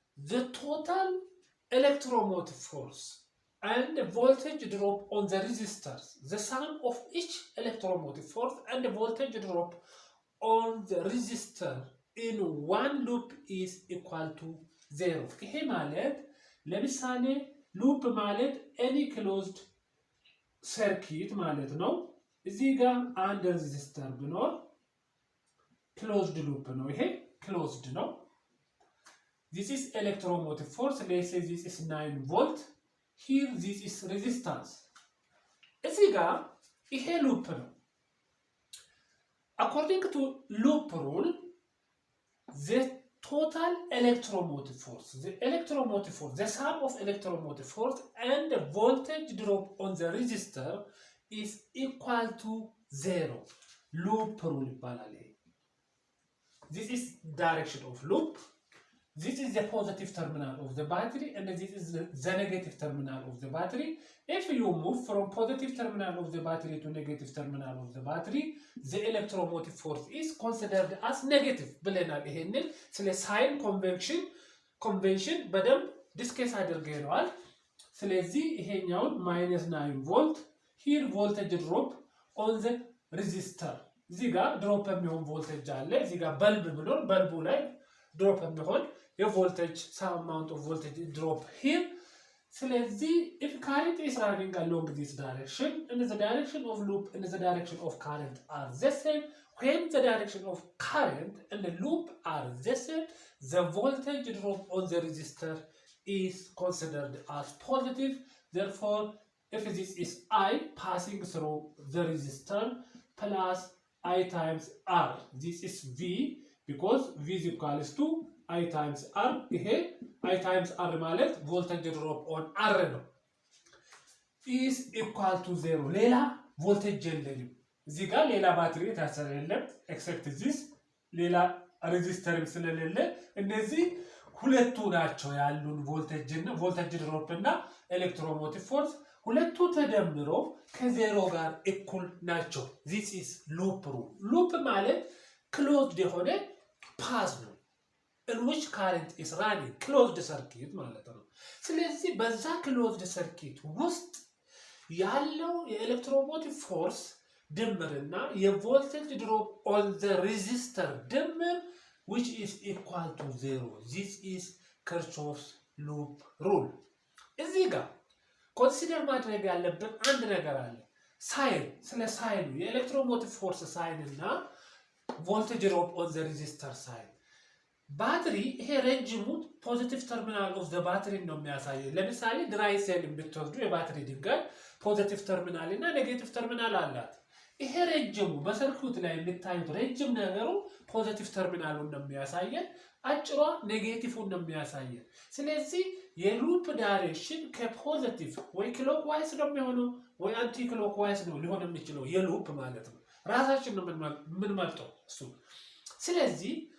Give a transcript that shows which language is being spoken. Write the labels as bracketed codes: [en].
[en] The total electromotive force and voltage drop on the resistors, the sum of each electromotive force and voltage drop on the resistor in one loop is equal to 0. [am] ይሄ ማለት ለምሳሌ loop ማለት [en] any closed circuit [am] ማለት ነው። እዚህ ጋር አንድ resistor ቢኖር closed loop ነው። ይሄ closed ነው። [en] This is electromotive force. Let's say this is 9 volt. Here this is resistance. [am] እዚህ ጋር ይሄ loop ነው። [en] According to loop rule, the total electromotive force, the sum of electromotive force and the voltage drop on the resistor is equal to 0. Loop rule [am] ይባላል። [en] This is direction of loop. This is the positive terminal of the battery and this is the negative terminal of the battery. If you move from positive terminal of the battery to negative terminal of the battery, the electromotive force is considered as negative. [am] ብለናል። ይሄንን ስለ ሳይን ኮንቬንሽን በደንብ ዲስከስ አድርገናል። ስለዚህ ይሄኛውን -9 ቮልት [en] here voltage drop on the resistor. [am] እዚህ ጋር ድሮፕ የሚሆን ቮልቴጅ አለ። እዚህ ጋር በልብ ብሎን በልቡ ላይ ድሮፕ የሚሆን የቮልቴጅ [en] some amount of voltage drop here. ስለዚህ if current is running along this direction and the direction of loop and the direction of current are the same, when the direction of current and the loop are the same, the voltage drop on the resistor is considered as positive. Therefore, if this is I passing through the resistor plus I times R, this is V because V is equals to I times R. ይሄ I times R ማለት voltage drop on R ነው is equal to 0. [am] ሌላ voltage የለንም። እዚህ ጋር ሌላ ባትሪ ታሰረ የለም [en] except this [am] ሌላ resistor ስለሌለ እነዚህ ሁለቱ ናቸው ያሉን voltage drop እና electromotive force ሁለቱ ተደምሮ ከዜሮ ጋር እኩል ናቸው። [en] This is loop rule. [am] loop ማለት closed የሆነ path ነው [en] in which current is running, [am] closed circuit ማለት ነው። ስለዚህ በዛ closed circuit ውስጥ ያለው የኤሌክትሮሞቲቭ ፎርስ ድምርና የቮልቴጅ ድሮፕ [en] on the resistor [am] ድምር [en] which is equal to 0. This is Kirchhoff's loop rule. [am] እዚህ ጋር ኮንሲደር ማድረግ ያለብን አንድ ነገር አለ። ሳይን ስለ ሳይኑ የኤሌክትሮሞቲቭ ፎርስ ሳይን እና ቮልቴጅ ድሮፕ [en] on the resistor [am] ሳይን ባትሪ ይሄ ረጅሙ ፖዚቲቭ ተርሚናል ኦፍ ዘ ባትሪ ነው የሚያሳየው። ለምሳሌ ድራይ ሴል ብትወስዱ የባትሪ ድንጋይ ፖዚቲቭ ተርሚናል እና ኔጌቲቭ ተርሚናል አላት። ይሄ ረጅሙ በሰርኩት ላይ የምታዩት ረጅም ነገሩ ፖዚቲቭ ተርሚናሉን ነው የሚያሳየን፣ አጭሯ ኔጌቲቭን ነው የሚያሳየን። ስለዚህ የሉፕ ዳይሬክሽን ከፖዚቲቭ ወይ ክሎክዋይስ ነው የሚሆነው ወይ አንቲ ክሎክዋይስ ነው ሊሆን የሚችለው የሉፕ ማለት ነው። ራሳችን ነው የምንመርጠው እሱ። ስለዚህ